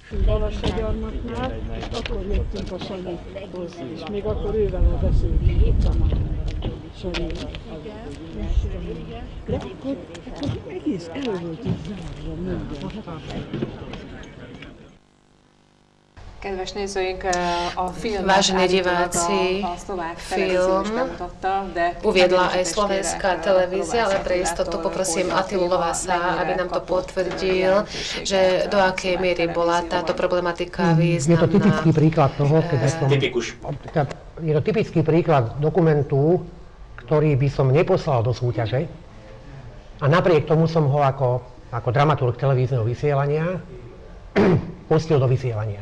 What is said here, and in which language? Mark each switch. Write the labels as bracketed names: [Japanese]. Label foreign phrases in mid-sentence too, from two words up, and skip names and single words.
[Hungarian] Balassagyarmatnál, akkor jöttünk a Sanyihoz, és még akkor ővel beszéltünk a Sanyival. De akkor egész el volt így zárva minden. Kedves nézőink, a film [Slovak] Vážení diváci, film uviedla aj slovenská televízia, ale pre istotu poprosím Atilu Lovasa, aby nám to potvrdil, že do akej miery bola táto problematika významná. Je to typický príklad toho, je to typický príklad dokumentu, ktorý by som neposlal do súťaže a napriek tomu som ho ako dramaturg televízneho vysielania pustil do vysielania.